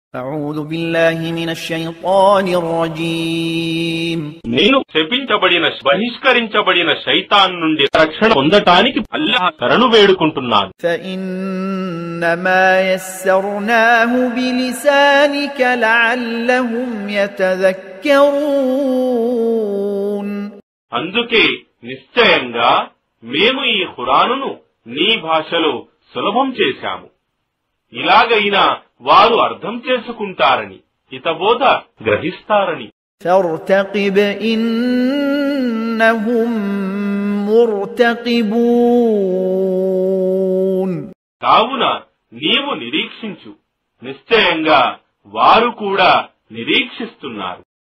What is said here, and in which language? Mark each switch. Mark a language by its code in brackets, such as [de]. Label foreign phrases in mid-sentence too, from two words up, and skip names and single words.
[ar] أعوذ بالله من الشيطان الرجيم [te] నేను శపించబడిన బహిష్కరించబడిన శైతాన్ నుండి రక్షణ పొందటానికి అల్లాహ్ శరణు వేడుకుంటున్నాను. [ar] فإنما يسرناه بلسانك لعلهم يتذكرون [te] అందుకే నిశ్చయంగా మేము ఈ ఖురానును నీ భాషలో సులభం చేశాము, ఇలాగైనా వారు అర్థం చేసుకుంటారని, హితబోధ గ్రహిస్తారని. [ar] فارتقب إنهم مرتقبون [te] కావున నీవు నిరీక్షించు, నిశ్చయంగా వారు కూడా నిరీక్షిస్తున్నారు.